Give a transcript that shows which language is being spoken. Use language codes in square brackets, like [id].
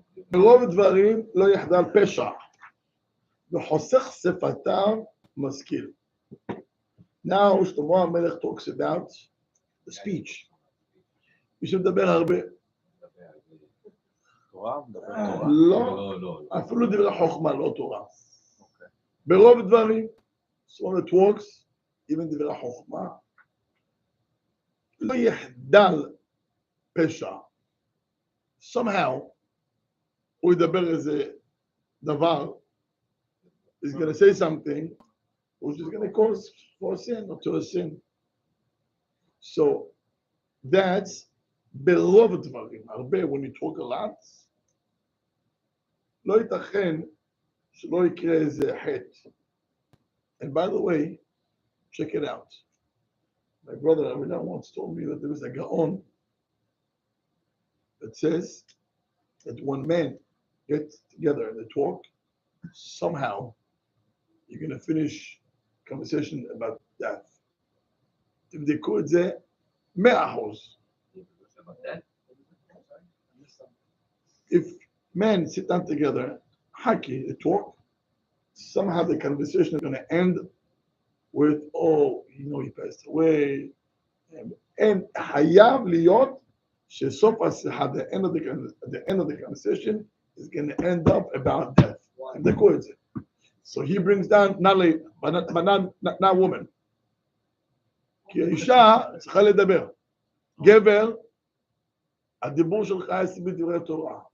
[he] ברוב דברים לא יחדל פשע, וחוסך שפתיו משכיל. [en] Now, שלמה המלך talks about the speech. [he] מי שמדבר הרבה. תורה? מדבר תורה? לא, אפילו דברי חוכמה, לא תורה. ברוב דברים, [en] so when it works, even [he] דברי חוכמה, לא יחדל פשע. [en] Somehow, [he] הוא ידבר איזה דבר, [en] he's going to say something, which is going to cause for a sin or to a sin. So, that's [he] ברוב דברים, הרבה, [en] when you talk a lot, [he] לא ייתכן שלא יקרה איזה חטא. [en] And by the way, check it out. My brother Rabbi once told me that there is a Gaon that says that when men get together and they talk, somehow you're going to finish conversation about death. [he] תבדקו את זה 100%. [en] If men sit down together, haki, they talk, somehow the conversation is going to end with, oh, he passed away. And [he] hayav liyot, shesop hasiha, [en] the end of the conversation is going to end up about death. And the quote. So he brings down nali, but not woman. [he] כי האישה צריכה לדבר. גבר, הדיבור שלך יש בדברי תורה.